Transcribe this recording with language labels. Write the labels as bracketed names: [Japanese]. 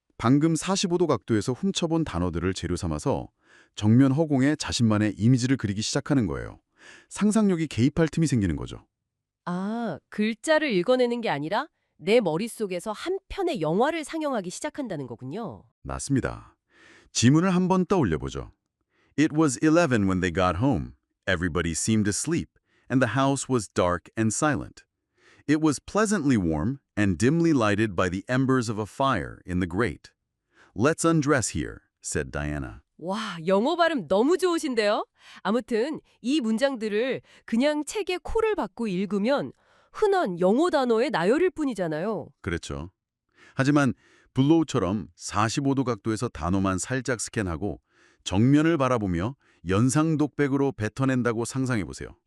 [Korean] 방금 45도 각도에서 훔쳐본 단어들을 재료 삼아서 정면 허공에 자신만의 이미지를 그리기 시작하는 거예요. 상상력이 개입할 틈이 생기는 거죠. 아, 글자를 읽어내는 게 아니라 내 머릿속에서 한 편의 영화를 상영하기 시작한다는 거군요. 맞습니다. 지문을 한번 떠올려보죠. [English] It was 11 when they got home. Everybody seemed asleep, and the house was dark and silent. It was pleasantly warm and dimly lighted by the embers of a fire in the grate. Let's undress here, said Diana. [Korean] 와, 영어 발음 너무 좋으신데요? 아무튼 이 문장들을 그냥 책에 코를 박고 읽으면 흔한 영어 단어의 나열일 뿐이잖아요. 그렇죠. 하지만 블로우처럼 45도 각도에서 단어만 살짝 스캔하고 정면을 바라보며 연상 독백으로 뱉어낸다고 상상해보세요.